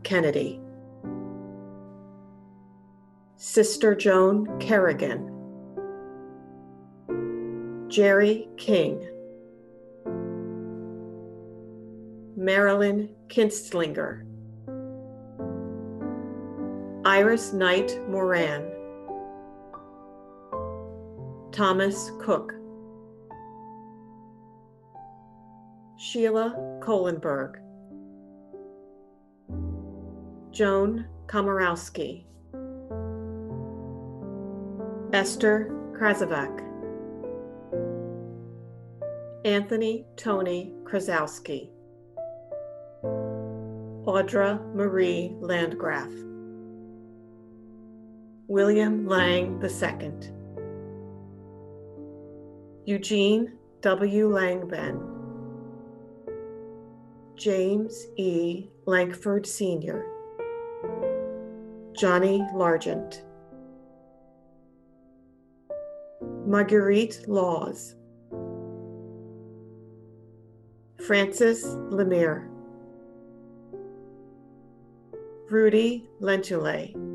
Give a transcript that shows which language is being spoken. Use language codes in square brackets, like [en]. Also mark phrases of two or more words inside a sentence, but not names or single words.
[en] Kennedy, Sister Joan Kerrigan, Jerry King, Marilyn Kinstlinger, Iris Knight Moran, Thomas Cook, Sheila Kohlenberg, Joan Komorowski, Esther Krasovac, Anthony Tony Krasowski, Audra Marie Landgraf, William Lang II, Eugene W. Langben, James E. Lankford Sr., Johnny Largent, Marguerite Laws, Francis Lemire, Rudy Lentulay,